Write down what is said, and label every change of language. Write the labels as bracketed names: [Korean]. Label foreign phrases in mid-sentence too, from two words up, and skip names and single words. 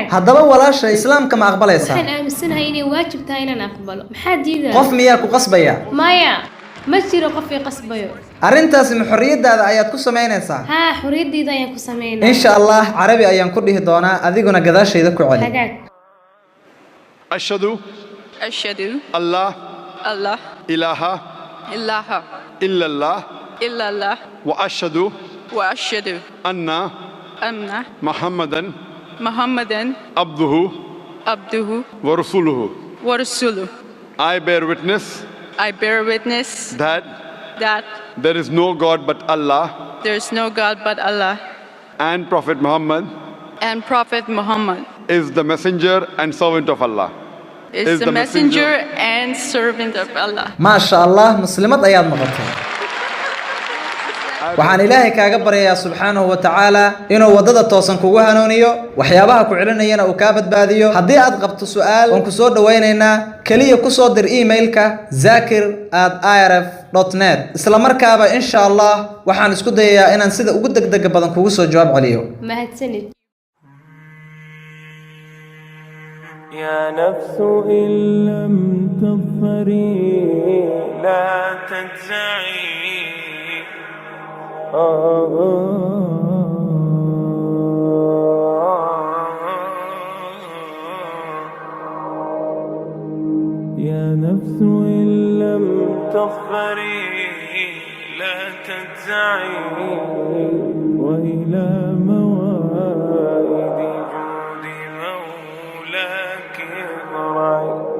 [Somali] haddaba walaasha islaamka ma aqbalaysaa? waxaan aaminsanahay inay waajib tahay inaan aqbalo. maxaa diidaya? qof miyaa ku qasbaya? maya, ma jiro qof i qasbayo. arrintaasi ma xorriyadaada ayaad ku samaynaysaa? haa, xorriyadayda ayaan ku sameynaa. [Arabic] إن شاء الله [Somali] carabi ayaan ku dhihi doonaa, adiguna gadaashayda ku celi. xagaag. [Arabic] أشهد أن لا إله إلا الله وأشهد أن محمدا عبده ورسوله. [English] I bear witness that there is no God but Allah and Prophet Muhammad is the messenger and servant of Allah. [Arabic] ما شاء الله, [Somali] muslimad ayaad noqotay. waxaan ilaahay kaaga baryayaa [Arabic] سبحانه وتعالى [Somali] inuu waddada toosan kugu hanuuniyo, waxyaabaha ku celinayana uu kaa badbaadiyo. haddii aad qabto su'aal, waan ku soo dhowaynaynaa. keliya ku soo dir emailka zakir@irf.net. isla markaaba [Arabic] إن شاء الله [Somali] waxaan isku dayayaa inaan sida ugu degdega badan kugu soo jawaab celiyo. mahadsanid. [Arabic] يا نفس إن لم تظفري لا تجزعي يا نفس إن لم تظفري لا تجزعي وإلى موائد جود مولاك اضرعي.